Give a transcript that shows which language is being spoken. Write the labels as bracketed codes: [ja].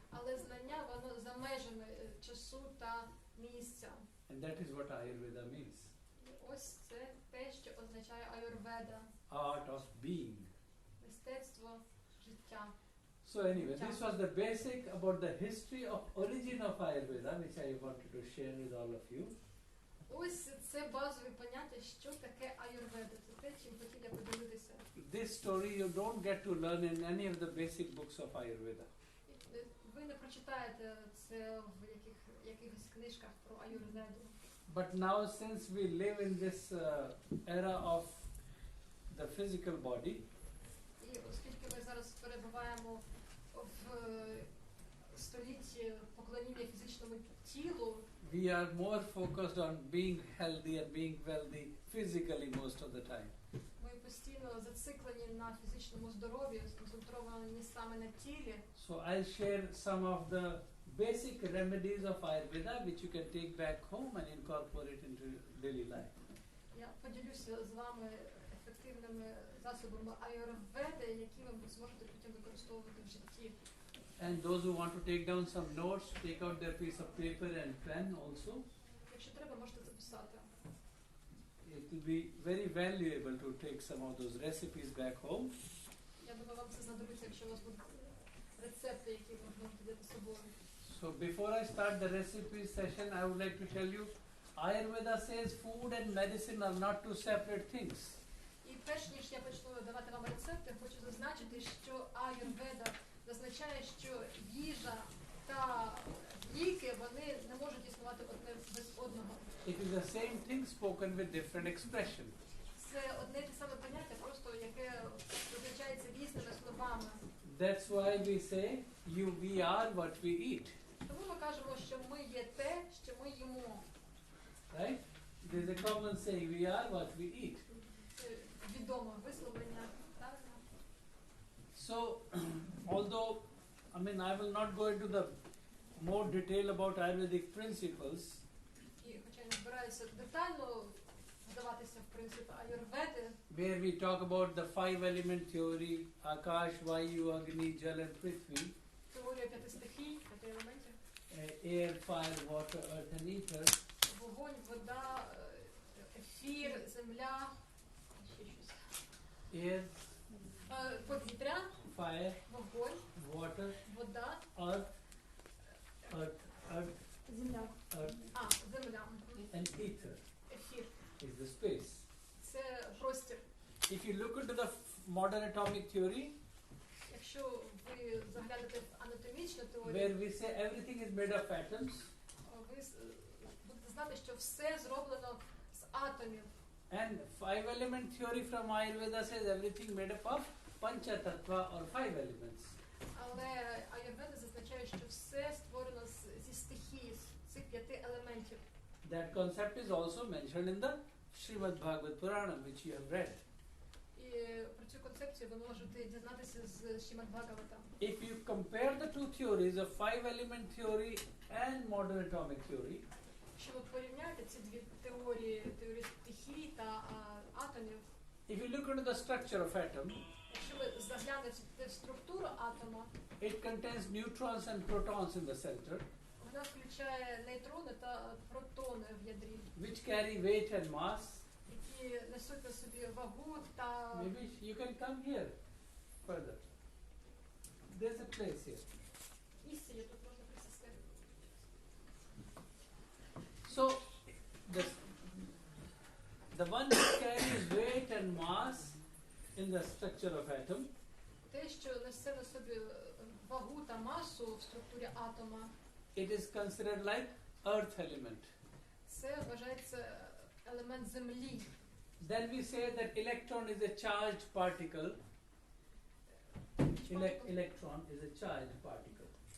[uk] Але знання, воно за межами часу та місця. [en] And that is what Ayurveda means. [uk] І ось це те, що означає аюрведа. [en] Art of being. [uk] Мистецтво життя. [en] So anyway, this was the basic about the history of origin of Ayurveda, which I wanted to share with all of you. [uk] Ось це базові поняття, що таке аюрведа. Це те, чим хотів я поділитися. [en] This story you don't get to learn in any of the basic books of Ayurveda. [uk] Ви не прочитаєте це в якихось книжках про аюрведу. [en] But now since we live in this era of the physical body, [uk] І оскільки ми зараз перебуваємо в столітті поклоніння фізичному тілу, [en] we are more focused on being healthy and being wealthy physically most of the time. [uk] ми постійно зациклені на фізичному здоров'ї, сконцентровані саме на тілі. [en] So I'll share some of the basic remedies of Ayurveda which you can take back home and incorporate into daily life. [uk] Я поділюся з вами ефективними засобами аюрведи, які ви зможете потім використовувати в житті. [en] And those who want to take down some notes, take out their piece of paper and pen also. [uk] Якщо треба, можете записати. [en] It will be very valuable to take some of those recipes back home. [uk] Я думаю, вам це знадобиться, якщо у вас будуть рецепти, які ви можете взяти з собою. [en] So before I start the recipe session, I would like to tell you, Ayurveda says food and medicine are not two separate things. [uk] І перш ніж я почну давати вам рецепти, хочу зазначити, що аюрведа зазначає, що їжа та ліки, вони не можуть існувати одне без одного. [en] It is the same thing spoken with different expression. [uk] Це одне те саме поняття, просто яке визначається різними словами. [en] That's why we say, we are what we eat. [uk] Тому ми кажемо, що ми є те, що ми їмо. [en] Right? There's a common saying, we are what we eat. [uk] Це відоме висловлення, правильно? [en] So, although, I will not go into the more detail about Ayurvedic principles, [uk] І хоча я не збираюся детально вдаватися в принципи аюрведи, [en] where we talk about the 5-element theory, Akash, Vayu, Agni, Jal and Prithvi, [uk] теорія 5 стихій, 5 елементів, [en] air, fire, water, earth and ether, [uk] вогонь, вода, ефір, земля, ще щось. [en] air, [uk] Повітря, [en] fire, [uk] вогонь, [en] water, [uk] вода, [en] earth, [uk] земля. [en] earth [uk] Земля. [en] and ether [uk] Ефір. [en] is the space. [uk] Це простір. [en] If you look into the modern atomic theory, [uk] Якщо ви заглянете в анатомічну [en] where [uk] теорію, [en] we say everything is made of atoms, [uk] ви будете знати, що все зроблено з атомів. [en] and 5-element theory from Ayurveda says everything made up of Pancha Tattva or 5 elements. [uk] Але аюрведа зазначає, що все створено зі стихії, з цих 5 елементів. [en] That concept is also mentioned in the Srimad Bhagavad Purana, which you have read. [uk] І про цю концепцію ви можете дізнатися з Шримад Бхагавата. [en] If you compare the two theories of 5-element theory and modern atomic theory, [uk] Якщо ви порівняєте ці дві теорії, теорії стихій та атомів, [en] if you look into the structure of atom, [uk] якщо ви заглянете в структуру атома, [en] it contains neutrons and protons in the center, [uk] вона включає нейтрони та протони в ядрі, [en] which carry weight and mass. [uk] які несуть на собі вагу та... [en] Maybe you can come here further. There's a place here. [uk] Місце є, тут можна присісти. [en] So, the one in the structure of atom. [uk] Те, що несе на собі вагу та масу в структурі атома, [en] It is considered like earth element. [uk] це вважається елемент землі. [en] Then we say that electron is a charged particle. Electron is a charged particle.